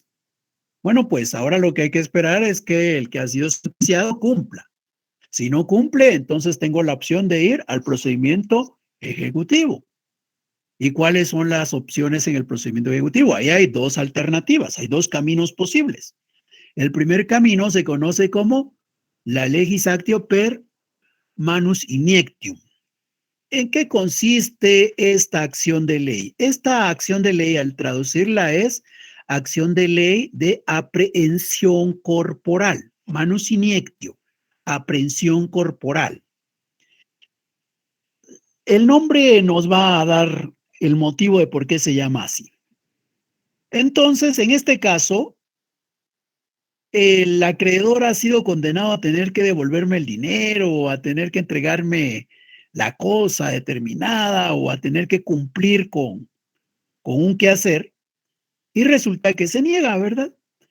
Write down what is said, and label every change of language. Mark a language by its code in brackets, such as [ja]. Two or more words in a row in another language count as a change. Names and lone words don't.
[es] Bueno, pues ahora lo que hay que esperar es que el que ha sido sentenciado cumpla. Si no cumple, entonces tengo la opción de ir al procedimiento ejecutivo. ¿Y cuáles son las opciones en el procedimiento ejecutivo? Ahí hay dos alternativas, hay dos caminos posibles. El primer camino se conoce como la [la] legis actio per manus iniectium. [es] ¿En qué consiste esta acción de ley? Esta acción de ley, al traducirla, es acción de ley de aprehensión corporal. [la] Manus iniectio, [es] aprehensión corporal. El nombre nos va a dar el motivo de por qué se llama así. Entonces, en este caso, el acreedor ha sido condenado a tener que devolverme el dinero o a tener que entregarme la cosa determinada o a tener que cumplir con un quehacer y resulta que se niega, ¿verdad?